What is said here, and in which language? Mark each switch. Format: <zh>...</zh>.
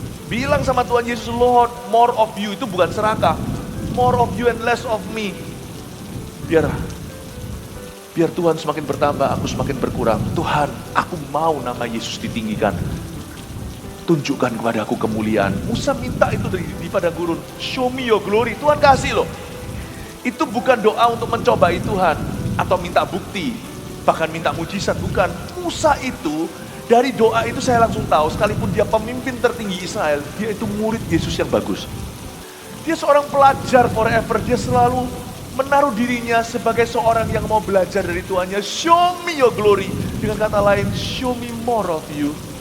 <id>Bilang sama Tuhan Yesus,</id> <en>Lord, more of you.</en> <id>Itu bukan serakah.</id> <en>More of you and less of me.</en> <id>Biar Tuhan semakin bertambah, aku semakin berkurang. Tuhan, aku mau nama Yesus ditinggikan. Tunjukkan kepada aku kemuliaan. Musa minta itu di padang gurun.</id> <en>Show me your glory.</en> <id>Tuhan kasih loh. Itu bukan doa untuk mencobai Tuhan. Atau minta bukti. Bahkan minta mujizat. Bukan. Musa itu, dari doa itu saya langsung tahu. Sekalipun dia pemimpin tertinggi Israel, dia itu murid Yesus yang bagus. Dia seorang pelajar forever. Dia selalu menaruh dirinya sebagai seorang yang mau belajar dari Tuhannya.</id> <en>Show me your glory.</en> <id>Dengan kata lain,</id> <en>show me more of you.</en>